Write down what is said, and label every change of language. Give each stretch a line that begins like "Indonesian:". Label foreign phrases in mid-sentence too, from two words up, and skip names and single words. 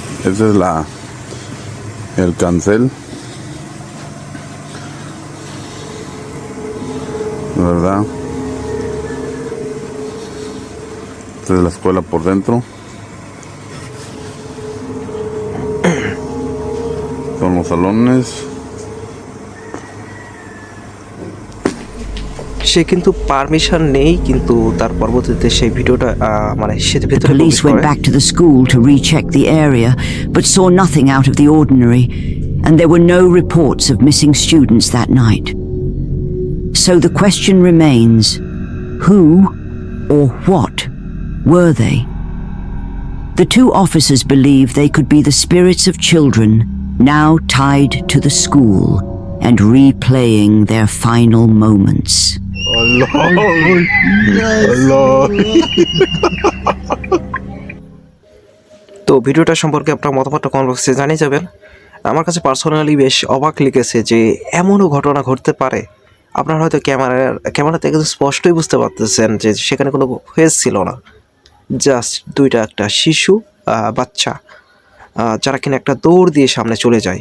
Spanish: Ese es el cancel, ¿verdad? Esta es la escuela por dentro. Son los salones.
Bangla: সে কিন্তু পারমিশন নেই, কিন্তু তার পরবর্তীতে সেই ভিডিওটা মানে সে
English: The
Bangla: ভেতরে
English: police
Bangla: প্রবেশ
English: went
Bangla: করে।
English: back to the school to recheck the area, but saw nothing out of the ordinary, and there were no reports of missing students that night. So the question remains, who or what were they? The two officers believe they could be the spirits of children now tied to the school and replaying their final moments.
Bangla: তো ভিডিওটা সম্পর্কে আপনার মতামতটা কমেন্ট বক্সে জানিয়ে যাবেন। আমার কাছে পার্সোনালি বেশ অবাক লেগেছে যে এমনও ঘটনা ঘটতে পারে। আপনারা হয়তো ক্যামেরাতে একদম স্পষ্টই বুঝতে পারতেছেন যে সেখানে কোনো ফেস ছিল না, জাস্ট একটা শিশু বাচ্চা যারা কিনা একটা দৌড় দিয়ে সামনে চলে যায়।